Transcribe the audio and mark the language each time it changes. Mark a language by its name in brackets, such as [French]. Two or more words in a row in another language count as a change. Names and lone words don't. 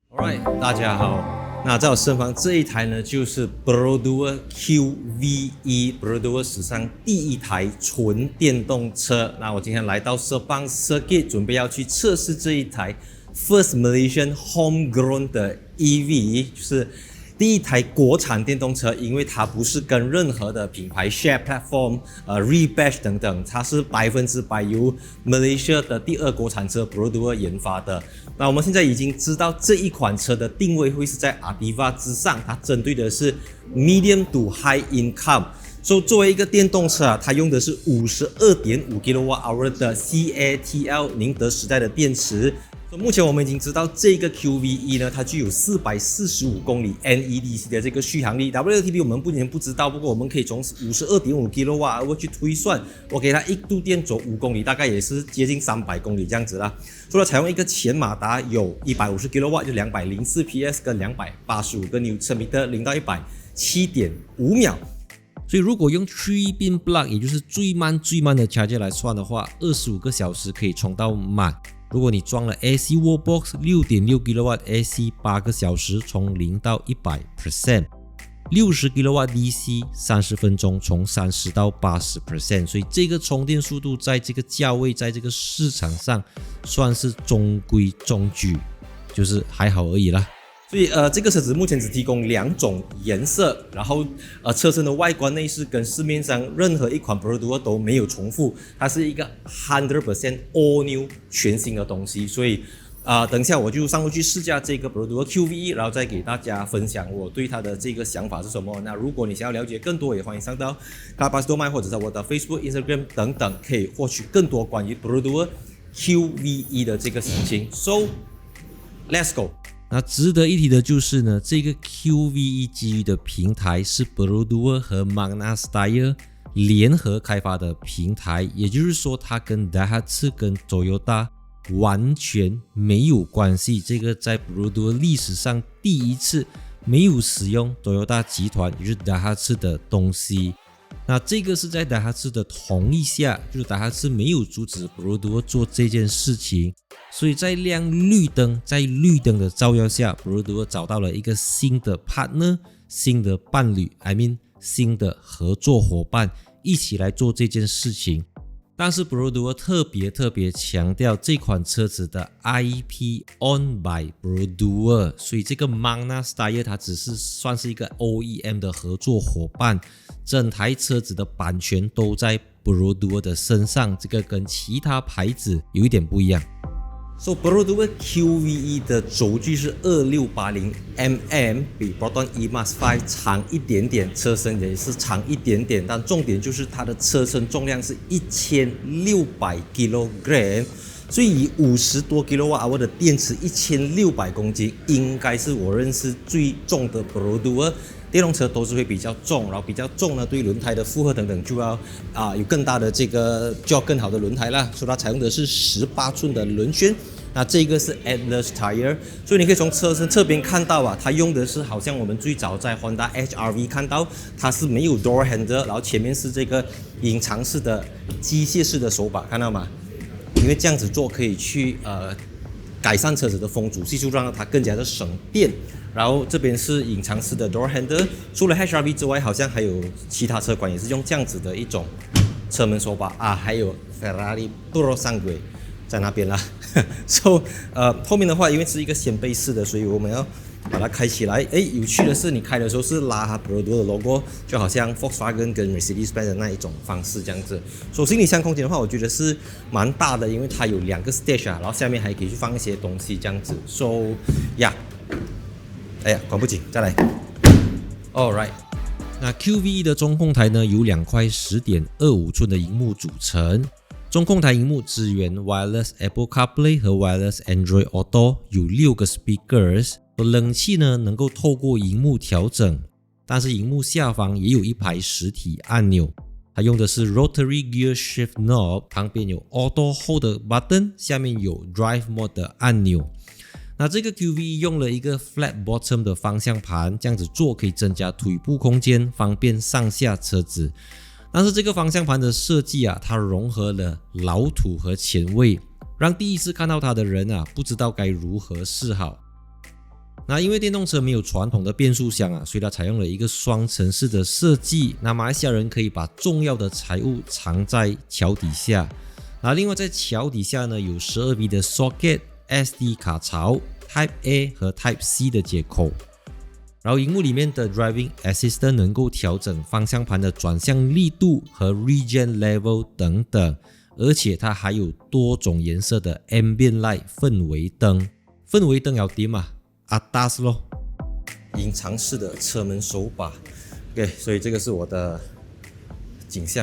[Chinese] Alright， 大家好。那在我身旁這一台呢，就是 Perodua QVE，Perodua 史上第一台純電動車。那我今天來到 Sepang Circuit，準備要去測試這一台 [English] First Malaysian Homegrown [Chinese] 的 EV， 就是第一台國產電動車，因為它不是跟任何的品牌 [English] share platform、 [Chinese] rebatch 等等，它是100%由 Malaysia 的第二國產車 Perodua 研發的。那我們現在已經知道這一款車的定位會是在 Ativa 之上，它針對的是 [English] medium to high income。 [Chinese] 作為一個電動車它用的是 52.5 kWh 的 CATL 寧德時代的電池。目前我們已經知道這個 QVE 呢，它具有445公里 NEDC 的這個續航力。WLTP 我們目前不知道，不過我們可以從 52.5 kWh 去推算，我給它一度電走5公里，大概也是接近300公里這樣子啦。除了採用一個前馬達有150 kW 就204 PS 跟285個 Nm 0到100 7.5秒。所以如果用 [English] 3-pin plug， [Chinese] 也就是最慢的 charger 來算的話，25個小時可以充到滿。如果你裝了 AC Wallbox 6.6 kW AC 8個小時從0到 100%， 60 kW DC 30分鐘從30到 80%， 所以這個充電速度在這個價位，在這個市場上算是中規中矩，就是還好而已啦。所以這個車子目前只提供2種顏色，然後車身的外觀內飾跟市面上任何一款 Perodua 都沒有重複，它是一個 100% [English] all new [Chinese] 全新的東西。所以等一下我就上去試駕這個 Perodua QVE，然後再給大家分享我對它的這個想法是什麼。那如果你想要了解更多，也歡迎上到 Carpark 或者在我的 Facebook、Instagram 等等，可以獲取更多關於 Perodua QVE 的這個事情。 [English] So let's go。 [Chinese] 那值得一提的就是呢，這個 QVE 基於的平台是 Perodua 和 Magna Steyr 聯合開發的平台，也就是說它跟 Daihatsu 跟 Toyota 完全沒有關係。這個在 Perodua 歷史上第一次沒有使用 Toyota 集團，也就是 Daihatsu 的東西。那這個是在 Daihatsu 的同意下，就是 Daihatsu 沒有阻止 Perodua 做這件事情，所以在亮綠燈，在綠燈的照耀下 Perodua 找到了一個新的 partner， 新的伴侶 [English] I mean [Chinese] 新的合作夥伴，一起來做這件事情。但是 Perodua 特別強調這款車子的 IP [English] owned by Perodua， [Chinese] 所以這個 Magna Steyr 它只是算是一個 OEM 的合作夥伴，整台車子的版權都在 Perodua 的身上，這個跟其他牌子有一點不一樣。So Perodua QVE 的軸距是 2680mm， 比 Proton E-MAX-5 長一點點，車身也是長一點點，但重點就是它的車身重量是1600 kg， 所以以50多 kWh 的電池1600公斤，應該是我認識最重的 Perodua。電動車都是會比較重，然後比較重呢，對輪胎的負荷等等就要有更大的就要更好的輪胎啦。所以它採用的是18寸的輪圈，那這個是 Atlas Tire， 所以你可以從車身側邊看到它用的是好像我們最早在 Honda HR-V 看到，它是沒有 [English] door handle， [Chinese] 然後前面是這個隱藏式的機械式的手把，看到嗎？因為這樣子做可以去改善車子的風阻係數，讓它更加的省電。然後這邊是隱藏式的 [English] door handle， [Chinese] 除了 HR-V 之外，好像還有其他車款也是用這樣子的一種車門手把還有 Ferrari Puro Sangue 在那邊啦。So 後面的話，因為是一個掀背式的，所以我們要把它開起來。有趣的是，你開的時候是拉它 Perodua 的 logo， 就好像 Volkswagen 跟 Mercedes-Benz 的那一種方式這樣子。所以行李箱空間的話，我覺得是蠻大的，因為它有2個 stage 然後下面還可以去放一些東西這樣子。 [English] So yeah。 [Chinese] 哎呀，關不緊，再來。Alright， 那 QVE 的中控台呢，由2塊 10.25 寸的熒幕組成。中控台熒幕支援 Wireless Apple CarPlay 和 Wireless Android Auto，有6個 speakers。冷氣呢能夠透過熒幕調整，但是熒幕下方也有一排實體按鈕。它用的是 [English] Rotary Gear Shift Knob， [Chinese] 旁邊有 [English] Auto Hold [Chinese] 的 button， 下面有 [English] Drive Mode [Chinese] 的按鈕。那這個 QVE 用了一個 [English] flat bottom [Chinese] 的方向盤，這樣子做可以增加腿部空間，方便上下車子。但是這個方向盤的設計它融合了老土和前衛，讓第一次看到它的人不知道該如何是好。那因為電動車沒有傳統的變速箱啊，所以它採用了一個雙層式的設計。那馬來西亞人可以把重要的財物藏在橋底下。那另外在橋底下呢，有12V 的 socket、SD 卡槽、Type A 和 Type C 的接口。然後熒幕裡面的 [English] Driving Assistant [Chinese] 能夠調整方向盤的轉向力度和 [English] Regen Level [Chinese] 等等，而且它還有多種顏色的 [English] Ambient Light [Chinese] 氛圍燈。氛圍燈要點嘛？Atas 咯。隱藏式的車門手把 ，OK， 所以這個是我的景象。